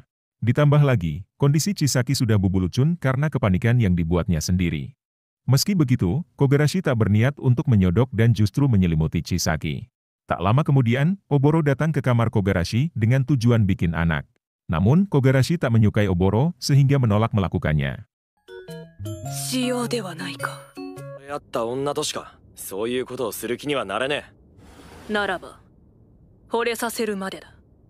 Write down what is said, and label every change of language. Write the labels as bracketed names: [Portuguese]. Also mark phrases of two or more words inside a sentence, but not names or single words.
[Indonesian] Ditambah lagi, kondisi Chisaki sudah bubulucun karena kepanikan yang dibuatnya sendiri. Meski begitu, Kogarashi tak berniat untuk menyodok dan justru menyelimuti Chisaki. Tak lama kemudian, Oboro datang ke kamar Kogarashi dengan tujuan bikin anak. Namun, Kogarashi tak menyukai Oboro sehingga menolak melakukannya. [Japanese] しようではないか。会った女としかそういうことをする気にはなれねえ。ならば惚れさせるまでだ。